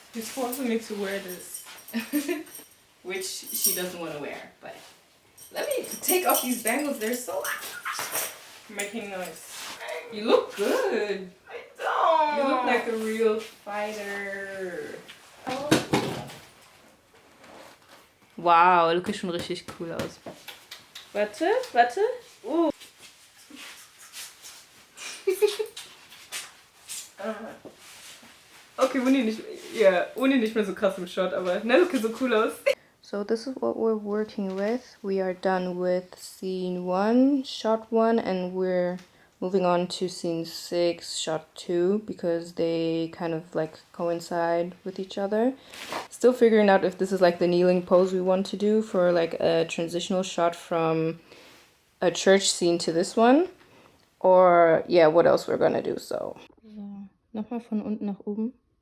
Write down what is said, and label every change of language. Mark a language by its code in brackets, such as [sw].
[en] She's forcing me to wear this, which she doesn't want to wear. But let me take off these bangles. They're so making noise. You look good. I don't. You look like a real fighter. Oh. [de] Wow, du siehst schon richtig cool aus. Warte. Okay, Uni nicht mehr so krass im Shot, aber ne, okay, so cool aus. [en] So this is what we're working with. We are done with scene 1, shot 1, and we're moving on to scene 6, shot 2, because they kind of like coincide with each other. Still figuring out if this is like the kneeling pose we want to do for like a transitional shot from a church scene to this one, or yeah, what else we're gonna do. [de] So nochmal von unten nach oben.